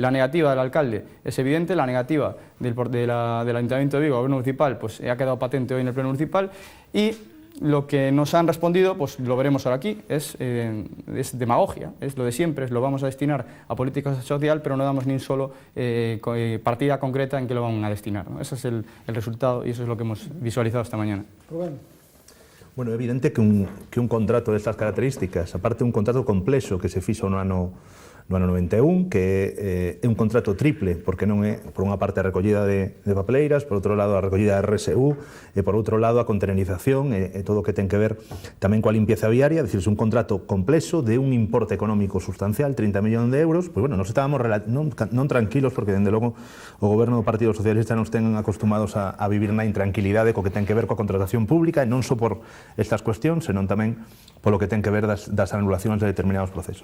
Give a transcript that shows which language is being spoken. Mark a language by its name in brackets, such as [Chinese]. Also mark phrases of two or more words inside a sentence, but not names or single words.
[Spanish] La negativa del alcalde es evidente, la negativa del Ayuntamiento de Vigo, el gobierno municipal, pues ha quedado patente hoy en el pleno municipal y lo que nos han respondido, pues lo veremos ahora aquí, es demagogia, es lo de siempre, lo vamos a destinar a política social, pero no damos ni un solo partida concreta en que lo van a destinar, ¿no? Ese es el resultado y eso es lo que hemos visualizado esta mañana. [Galician] Bueno, é evidente que un contrato destas características, aparte un contrato complexo que se fixo no ano 91, que é un contrato triple, porque non é, por unha parte, a recollida de papeleiras, por outro lado, a recollida de RSU, e por outro lado, a containerización e todo o que ten que ver tamén coa limpieza viaria, é dicir, é un contrato complexo de un importe económico sustancial, 30 millóns de euros, pois, bueno, [Spanish] nos estábamos [Galician] non tranquilos, porque, dende logo, o goberno do Partido Socialista nos ten acostumados a vivir na intranquilidade co que ten que ver coa contratación pública, e non só por estas cuestións, senón tamén polo que ten que ver das anulacións de determinados procesos.